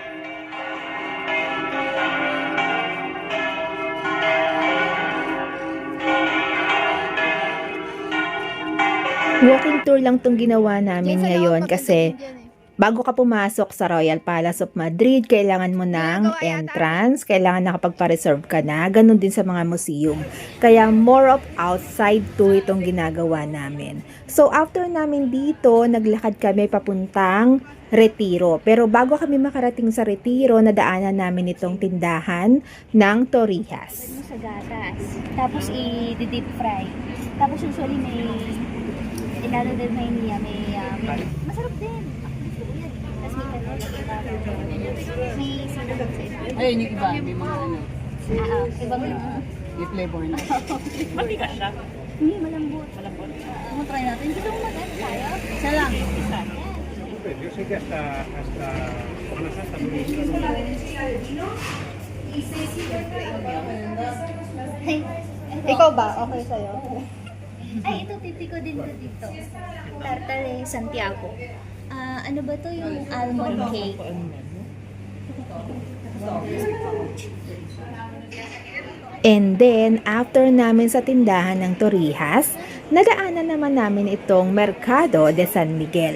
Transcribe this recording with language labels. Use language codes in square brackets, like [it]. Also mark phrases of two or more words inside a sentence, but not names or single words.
[en] Walking tour [tl] lang tong ginawa namin ngayon kasi bago ka pumasok sa Royal Palace of Madrid, kailangan mo ng entrance, kailangan nakapagpa-reserve ka na, ganun din sa mga museum. Kaya [en] more of outside tour [tl] itong ginagawa namin. [en] So after [tl] namin dito, naglakad kami papuntang Retiro. Pero bago kami makarating sa Retiro, nadaanan namin itong tindahan ng Torrijas. Sa gatas. Tapos i-deep fry. Tapos usually may ilalo din may niya, may masarap din. Tapos may sinabog sa iba. Ayun yung iba, may mga ano. Ibang May flavor na. matigas siya? Hindi, malambot. Try natin. Hindi mo mag-ano tayo? Isa lang. Isa. [es] Yo sé que hasta Semana Santa [tl] Ikaw ba? Okay sa'yo? Ay, ito titiko din ko dito. Tartare Santiago. Ano ba to yung [en] almond cake? And then, after [tl] namin sa tindahan ng Torrijas, nadaanan naman namin itong Mercado de San Miguel.